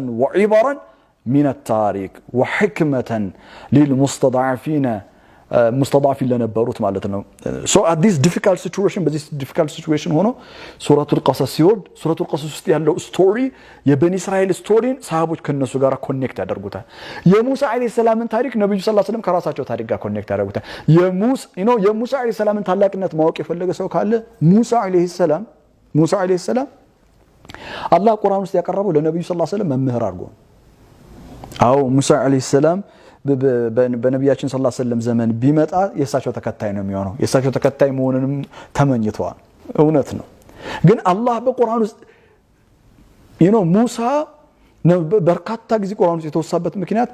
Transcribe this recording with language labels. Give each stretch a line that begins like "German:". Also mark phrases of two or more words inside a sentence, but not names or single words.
Arabic: وعبرا من التاريخ وحكمة للمستضعفين مستضعفين
Amharic: ለነበሩት ማለት ነው
English: so at this difficult situation
Amharic: ሆኖ ሱረቱል ቀሰስ ሲወርድ ሱረቱል ቀሰስ ውስጥ ያለው ስቶሪ የበኒ እስራኤል ስቶሪን ሰሃቦች ከነሱ ጋር ኮኔክት ያደርጉታል የሙሳ
Arabic: عليه السلام
Amharic: ታሪክ ነብዩ
Arabic: صلى الله عليه وسلم
Amharic: ከራሳቸው ታሪክ ጋር ኮኔክት ያደርጉታል የሙሳ
Arabic: عليه السلام
Amharic: ታላቅነት ማወቅ የፈለገ ሰው ካለ ሙሳ
Arabic: عليه السلام
Amharic: አላህ ቁርአን ውስጥ ያቀረበው ለነብዩ
Arabic: صلى الله عليه وسلم
Amharic: መምህር አድርጎ አው ሙሳ
Arabic: عليه السلام
Amharic: በነብያችን
Arabic: صلى الله عليه وسلم
Amharic: ዘመን ቢመጣ የሳቸው ተከታይ ነው የሚሆነው የሳቸው ተከታይ መሆንንም ተመኝቷል እውነት ነው ግን አላህ በቁርአን ውስጥ ሙሳ በርካታ ጊዜ ቁርአን ውስጥ የተወሳበት ምክንያት